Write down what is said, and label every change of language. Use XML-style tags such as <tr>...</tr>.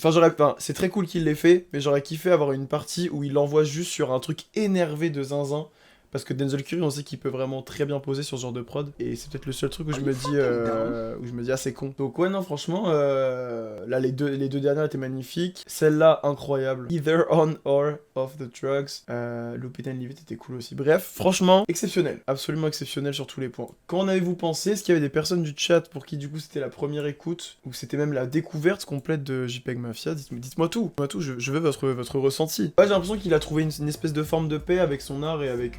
<fr>Enfin, c'est très cool qu'il l'ait fait, mais j'aurais kiffé avoir une partie où il l'envoie juste sur un truc énervé de zinzin. Parce que Denzel Curry, on sait qu'il peut vraiment très bien poser sur ce genre de prod. Et c'est peut-être le seul truc où je me dis, ah, c'est con. Donc ouais, non, franchement, là, les deux dernières étaient magnifiques. Celle-là, incroyable.</fr> <en>Either on or off the drugs.</en> <fr>Loop It and Leave It était cool aussi. Bref, franchement, exceptionnel. Absolument exceptionnel sur tous les points. Qu'en avez-vous pensé? Est-ce qu'il y avait des personnes du chat pour qui, du coup, c'était la première écoute? Ou c'était même la découverte complète de JPEG Mafia? Dites-moi tout. Dites-moi tout, je veux votre ressenti. Ouais, j'ai l'impression qu'il a trouvé une espèce de forme de paix avec son art et avec...</fr>